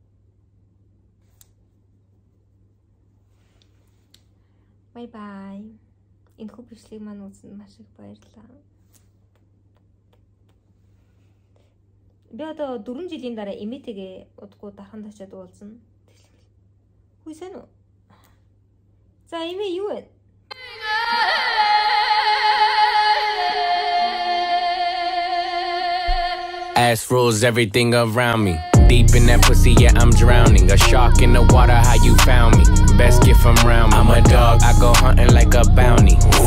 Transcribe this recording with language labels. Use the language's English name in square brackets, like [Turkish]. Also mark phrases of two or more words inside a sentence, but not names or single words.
[English] Bye bye. [Mongolian] Энэ хүү бичлэг маань үзсэнд маш их баярлалаа. Би одоо 4 жилийн дараа эмээтэйгээ удахгүй дархан тачаад уулзна. Хүй сайн уу? За эмээ юу вэ? [English] Ass rules everything around me. Deep in that pussy, yeah, I'm drowning. A shark in the water, how you found me? Best gift from round me. I'm a dog, I go hunting like a bounty.